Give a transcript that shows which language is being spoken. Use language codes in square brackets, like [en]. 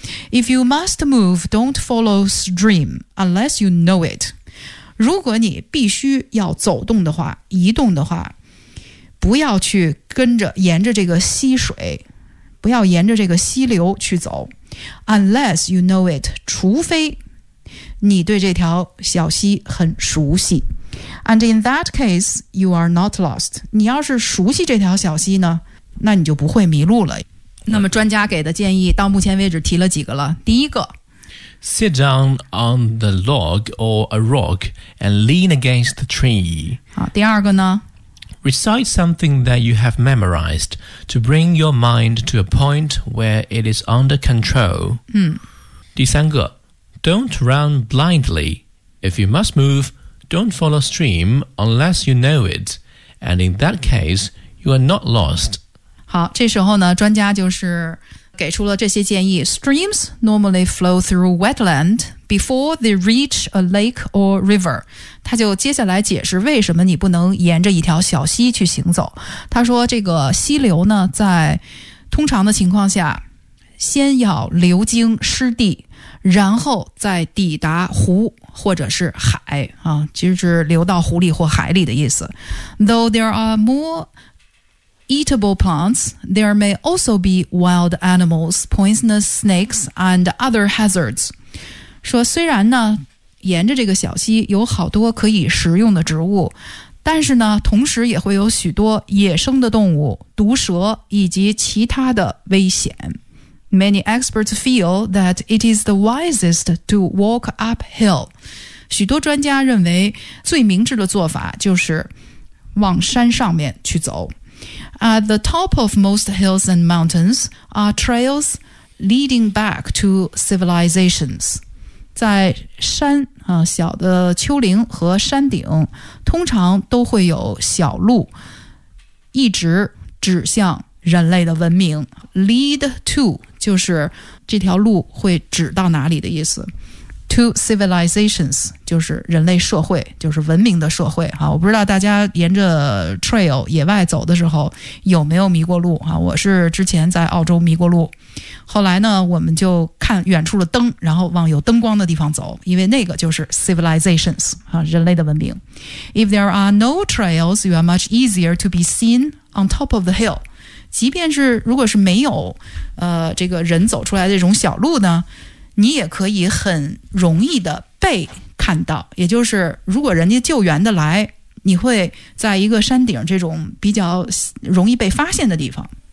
[en] If you must move, don't follow stream unless you know it。 [zh] 如果你必须要走动的话，移动的话，不要去跟着沿着这个溪水，不要沿着这个溪流去走。 [en] Unless you know it， [zh] 除非你对这条小溪很熟悉。 [en] And in that case you are not lost， [zh] 你要是熟悉这条小溪呢，那你就不会迷路了。那么专家给的建议到目前为止提了几个了，第一个 [en] Sit down on the log or a rock and lean against the tree。 [zh] 好，第二个呢， [en] Recite something that you have memorized to bring your mind to a point where it is under control. [zh] 第三个， [en] Don't run blindly. If you must move, don't follow stream unless you know it. And in that case, you are not lost. [zh] 好，这时候呢，专家就是给出了这些建议。 [en] Streams normally flow through wetland before they reach a lake or river. [zh] 他就接下来解释为什么你不能沿着一条小溪去行走。他说这个溪流呢，在通常的情况下先要流经湿地，然后再抵达湖或者是海啊，就是流到湖里或海里的意思。 [en] Though there are more eatable plants, there may also be wild animals, poisonous snakes, and other hazards. [zh] 说虽然呢，沿着这个小溪有好多可以食用的植物，但是呢，同时也会有许多野生的动物、毒蛇以及其他的危险。 [en] Many experts feel that it is the wisest to walk uphill. [zh] 许多专家认为最明智的做法就是往山上面去走。 [en] At the top of most hills and mountains are trails leading back to civilizations. [zh] 在山、小的丘陵和山顶通常都会有小路一直指向人类的文明。 [en] Lead to [zh] 就是这条路会指到哪里的意思。 [en] To civilizations [zh] 就是人类社会，就是文明的社会。我不知道大家沿着 trail 野外走的时候有没有迷过路，我是之前在澳洲迷过路，后来呢我们就看远处的灯，然后往有灯光的地方走，因为那个就是 civilizations， 人类的文明。 [en] If there are no trails, you are much easier to be seen on top of the hill。 [zh] 即便是如果是没有这个人走出来的这种小路呢，你也可以很容易的被看到，也就是如果人家救援的来，你会在一个山顶这种比较容易被发现的地方。